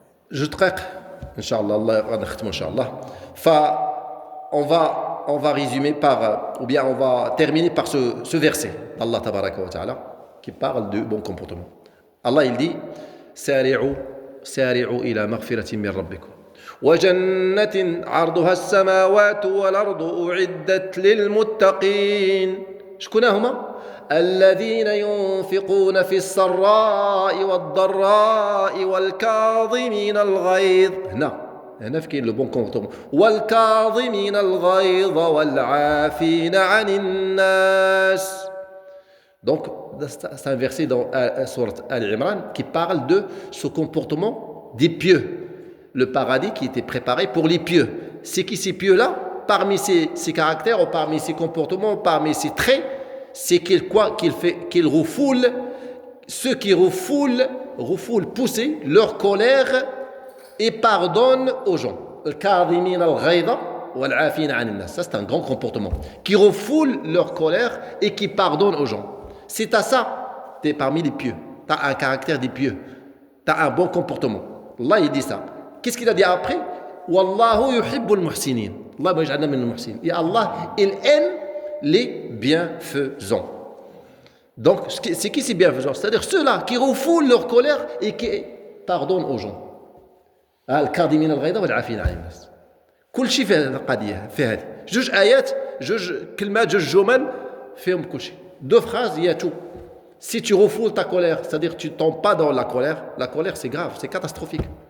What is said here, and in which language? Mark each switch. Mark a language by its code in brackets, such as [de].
[fr] Je traite, Inch'Allah, on va résumer ou bien on va terminer par ce verset d'Allah tabaraka wa ta'ala qui parle de bon comportement. Allah il dit [ar] سارعوا إلى مغفرة من ربكم وجنة عرضها السماوات والأرض أعدت للمتقين. شكون هما؟ الذين ينفقون في السراء والضراء والكاظمين الغيظ. هنا فين [fr] لو بون كومبورتمون. [ar] والكاظمين الغيظ والعافين عن الناس. [fr] Donc, c'est un verset dans Sourate Al-Imran qui parle de ce comportement des pieux. Le paradis qui était préparé pour les pieux. C'est qui ces pieux-là? Parmi ces caractères, ou parmi ces comportements, parmi ces traits, c'est qu'il refoule, ceux qui refoulent, pousser leur colère et pardonnent aux gens. Ça, c'est un grand comportement. Qui refoule leur colère et qui pardonne aux gens. C'est à ça, tu es parmi les pieux. Tu as un caractère des pieux. Tu as un bon comportement. Allah, il dit ça. Qu'est-ce qu'il a dit après? [ar] Wallahu yuhibbul muhsinin. Allah yaj'alna min al-muhsinin. [fr] Et Allah, il aime les bienfaisants. Donc, c'est qui ces bienfaisants? C'est-à-dire ceux-là qui refoulent leur colère et qui pardonnent aux gens. [ar] الكاظمين الغيظ والعافين عن الناس. كل شيء في هذه القضية في هذه. جوج آيات، جوج كلمات، جوج جمل فيهم كل شيء. [fr] Deux phrases, il y a tout. Si tu refoules ta colère, c'est-à-dire que tu ne tombes pas dans la colère c'est grave, c'est catastrophique.